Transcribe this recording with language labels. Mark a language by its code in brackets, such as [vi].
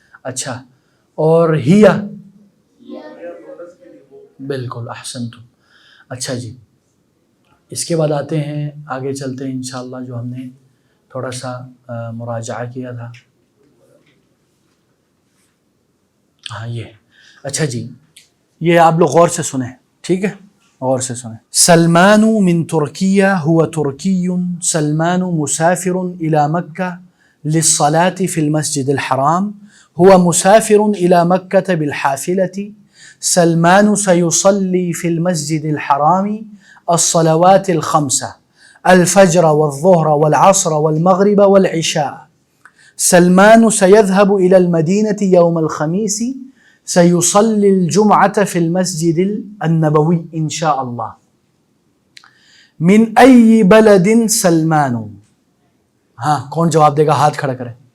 [ur] اچھا اور ہیا، بالکل احسنتم. اچھا جی، اس کے بعد آتے ہیں آگے چلتے ہیں انشاءاللہ جو ہم نے تھوڑا سا مراجعہ کیا تھا. ہاں یہ اچھا جی، یہ آپ لوگ غور سے سنیں. ٹھیک ہے، غور سے سنیں. [ar] سلمان من ترکیہ هو ترکی سلمان مسافر إلى مكة للصلاة في المسجد الحرام هو مسافر إلى مكة بالحافلة. سلمان سيصلي في المسجد الحرام الصلوات الخمسة الفجر والظهر والعصر والمغرب والعشاء. سلمان سيذهب إلى المدينة يوم الخميس سيصلي الجمعة في المسجد النبوي إن شاء الله. من أي بلد سلمان؟ [ur] ہاں کون جواب دے گا؟ ہاتھ کھڑا کرے.